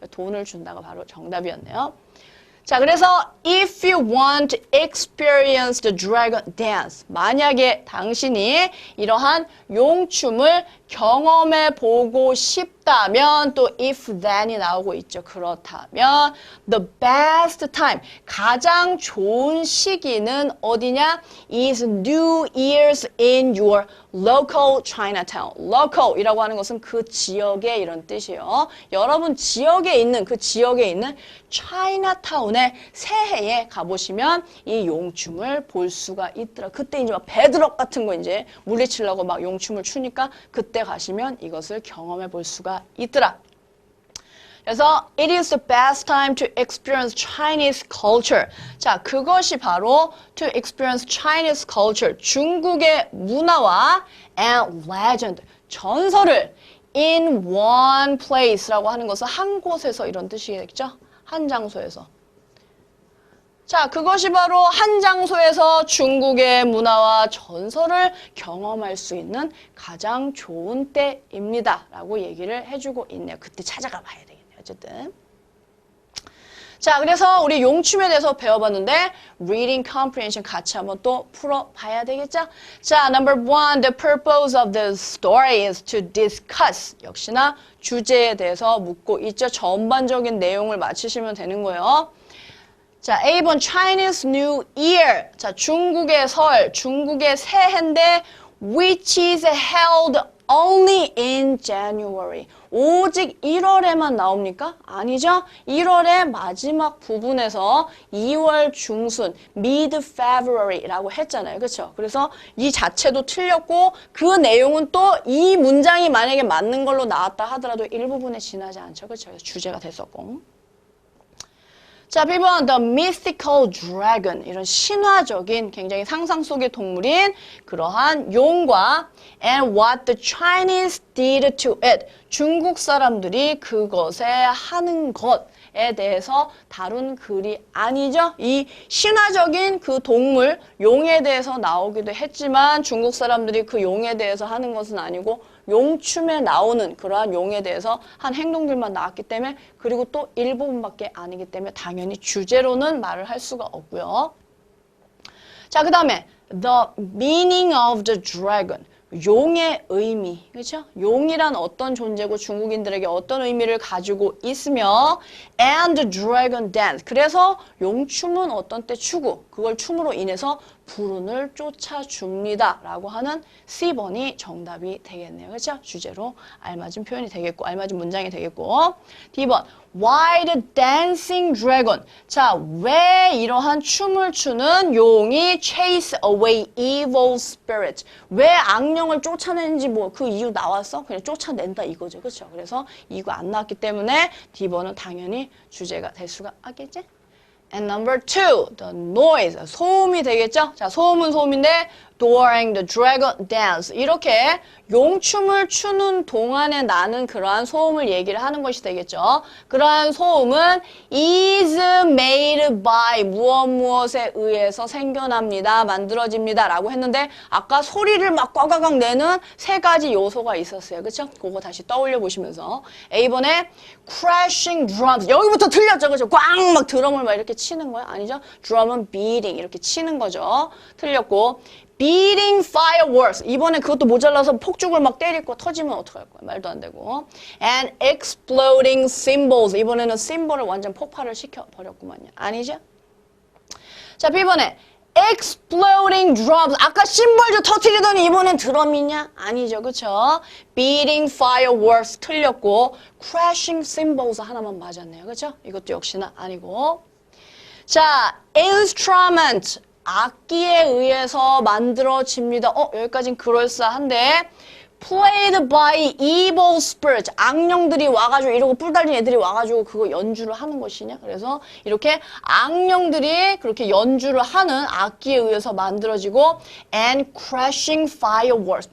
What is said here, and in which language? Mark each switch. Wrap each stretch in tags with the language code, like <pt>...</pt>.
<ko>돈을 준다가 바로 정답이었네요. 자, 그래서</ko> <en>if you want to experience the dragon dance,</en> <ko>만약에 당신이 이러한 용춤을 경험해 보고 싶다면 또 if then이 나오고 있죠. 그렇다면</ko> <en>the best time,</en> <ko>가장 좋은 시기는 어디냐?</ko> <en>is New Year's in your local Chinatown.</en> <ko>local이라고 하는 것은 그 지역의 이런 뜻이에요. 여러분 지역에 있는 그 지역에 있는 차이나타운에 새해에 가보시면 이 용춤을 볼 수가 있더라. 그때 이제 막 배드럭 같은 거 이제 물리치려고 막 용춤을 추니까 그때 가시면 이것을 경험해 볼 수가 있더라. 그래서</ko> <en>it is the best time to experience Chinese culture.</en> <ko>자, 그것이 바로</ko> <en>to experience Chinese culture,</en> <ko>중국의 문화와</ko> <en>and legend,</en> <ko>전설을</ko> <en>in one place</en> <ko>라고 하는 것은 한 곳에서 이런 뜻이겠죠? 한 장소에서. 자, 그것이 바로 한 장소에서 중국의 문화와 전설을 경험할 수 있는 가장 좋은 때입니다. 라고 얘기를 해주고 있네요. 그때 찾아가 봐야 되겠네요. 어쨌든. 자, 그래서 우리 용춤에 대해서 배워봤는데 reading comprehension 같이 한번 또 풀어봐야 되겠죠?</ko> <en>자, number one, the purpose of the story is to discuss.</en> <ko>역시나 주제에 대해서 묻고 있죠. 전반적인 내용을 맞히시면 되는 거예요. 자, A번 Chinese New Year. 자, 중국의 설, 중국의 새해인데</ko> <en>which is held only in January.</en> <ko>오직 1월에만 나옵니까? 아니죠. 1월의 마지막 부분에서 2월 중순, mid-February라고 했잖아요. 그렇죠? 그래서 이 자체도 틀렸고 그 내용은 또 이 문장이 만약에 맞는 걸로 나왔다 하더라도 일부분에 지나지 않죠. 그렇죠? 그래서 주제가 됐었고. 자, B번</ko> <en>The Mythical Dragon.</en> <ko>이런 신화적인 굉장히 상상 속의 동물인 그러한 용과</ko> <en>and what the Chinese did to it.</en> <ko>중국 사람들이 그것에 하는 것에 대해서 다룬 글이 아니죠. 이 신화적인 그 동물, 용에 대해서 나오기도 했지만 중국 사람들이 그 용에 대해서 하는 것은 아니고 용춤에 나오는 그러한 용에 대해서 한 행동들만 나왔기 때문에 그리고 또 일부분밖에 아니기 때문에 당연히 주제로는 말을 할 수가 없고요. 자, 그 다음에</ko> <en>the meaning of the dragon.</en> <ko>용의 의미, 그렇죠? 용이란 어떤 존재고 중국인들에게 어떤 의미를 가지고 있으며</ko> <en>and the dragon dance.</en> <ko>그래서 용춤은 어떤 때 추고 그걸 춤으로 인해서 불운을 쫓아줍니다. 라고 하는 C번이 정답이 되겠네요. 그렇죠? 주제로 알맞은 표현이 되겠고 알맞은 문장이 되겠고 D번</ko> <en>Why the dancing dragon?</en> <ko>자, 왜 이러한 춤을 추는 용이</ko> <en>chase away evil spirit?</en> <ko>왜 악령을 쫓아내는지 뭐 그 이유 나왔어? 그냥 쫓아낸다 이거죠. 그렇죠? 그래서 이거 안 나왔기 때문에 D번은 당연히 주제가 될 수가 있겠지?</ko> <en>And number two, the noise.</en> <ko>소음이 되겠죠? 자, 소음은 소음인데</ko> <en>during the dragon dance.</en> <ko>이렇게 용춤을 추는 동안에 나는 그러한 소음을 얘기를 하는 것이 되겠죠. 그러한 소음은</ko> <en>is made by</en> <ko>무엇에 의해서 생겨납니다. 만들어집니다. 라고 했는데 아까 소리를 막 꽉꽉 내는 세 가지 요소가 있었어요. 그쵸? 그거 다시 떠올려 보시면서 A번에</ko> <en>crashing drums.</en> <ko>여기부터 틀렸죠. 그죠? 꽝 막 드럼을 막 이렇게 치는 거야? 아니죠? drum은 beating. 이렇게 치는 거죠. 틀렸고</ko> <en>beating fireworks.</en> <ko>이번에 그것도 모자라서 폭죽을 막 때릴 거 터지면 어떡할 거야. 말도 안 되고.</ko> <en>And exploding cymbals.</en> <ko>이번에는 심볼을 완전 폭발을 시켜버렸구만요. 아니죠? 자, B번에 exploding drums. 아까 심볼도 터뜨리더니 이번엔 드럼이냐? 아니죠. 그쵸?</ko> <en>beating fireworks</en> <ko>틀렸고</ko> <en>crashing cymbals</en> <ko>하나만 맞았네요. 그쵸? 이것도 역시나 아니고. 자, instrument. 악기에 의해서 만들어집니다. 여기까지는 그럴싸한데</ko> <en>played by evil spirits.</en> <ko>악령들이 와가지고 이러고 뿔 달린 애들이 와가지고 그거 연주를 하는 것이냐? 그래서 이렇게 악령들이 그렇게 연주를 하는 악기에 의해서 만들어지고</ko> <en>and crashing fireworks.</en>